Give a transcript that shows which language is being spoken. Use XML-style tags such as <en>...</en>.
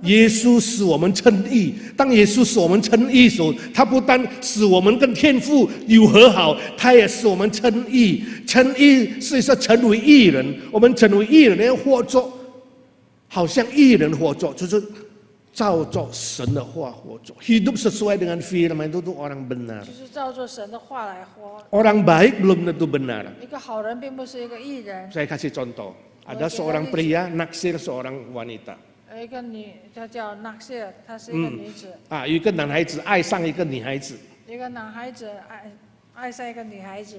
<zh>耶稣使我们称义，当耶稣使我们称义的时候，他不但使我们跟天父有和好，他也使我们称义。称义是说成为义人，我们成为义人要活着，好像义人活着，就是照着神的话活着。</zh> <id>Hidup sesuai dengan firman itu tuh orang benar.</id> <zh>就是照着神的话来活。</zh> <id>Orang baik belum tentu benar.</id> <zh>一个好人并不是一个义人。</zh> <id>Saya kasih contoh. Ada seorang pria naksir seorang wanita.</id> <zh>一个她叫纳西尔，她是一个女子。有一个男孩子爱上一个女孩子。一个男孩子爱上一个女孩子。</zh>